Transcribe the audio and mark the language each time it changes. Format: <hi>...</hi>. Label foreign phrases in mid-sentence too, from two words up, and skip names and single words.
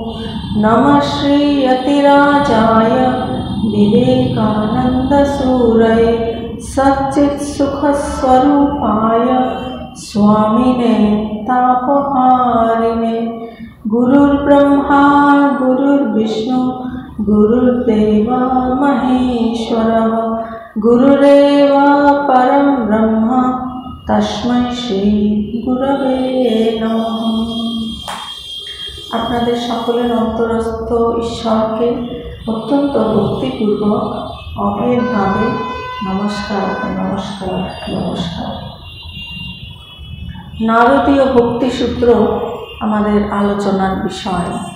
<sa>नमः श्री यतिराजाय विवेकानन्दसूरये सच्चित्सुखस्वरूपाय स्वामिने तापहारिणे। गुरुर्ब्रह्मा गुरुर्विष्णु गुरुर्देव महेश्वरः गुरुरेव परं ब्रह्म तस्मै श्री गुरवे नमः।</sa> <bn>আপনাদের সকলের অন্তরস্থ ঈশ্বরকে অত্যন্ত ভক্তিপূর্বক অভেরভাবে নমস্কার নমস্কার নমস্কার। নারদীয় ভক্তিসূত্র আমাদের আলোচনার বিষয়।</bn>